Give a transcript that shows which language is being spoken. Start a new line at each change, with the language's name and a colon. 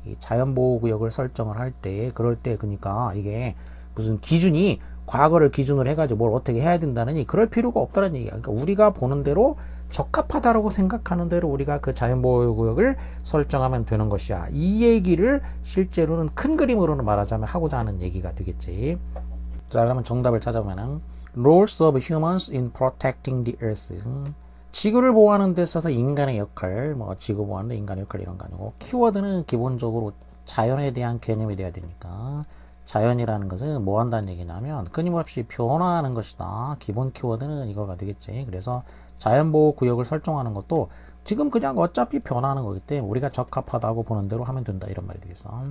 Korean: 이 자연보호구역을 설정을 할 때, 그럴 때 그러니까 이게 무슨 기준이 과거를 기준으로 해가지고 뭘 어떻게 해야 된다느니 그럴 필요가 없다는 얘기야. 그러니까 우리가 보는 대로 적합하다라고 생각하는 대로 우리가 그 자연보호구역을 설정하면 되는 것이야. 이 얘기를 실제로는 큰 그림으로는 말하자면 하고자 하는 얘기가 되겠지. 자, 그러면 정답을 찾아보면은
English: Roles of humans in protecting the earth.
Korean: 지구를 보호하는 데 있어서 인간의 역할, 뭐 지구 보호하는 데 인간의 역할 이런 거 아니고, 키워드는 기본적으로 자연에 대한 개념이 돼야 되니까, 자연이라는 것은 뭐 한다는 얘기냐면 끊임없이 변화하는 것이다. 기본 키워드는 이거가 되겠지. 그래서 자연보호구역을 설정하는 것도 지금 그냥 어차피 변화하는 거기 때문에 우리가 적합하다고 보는 대로 하면 된다, 이런 말이 되겠어.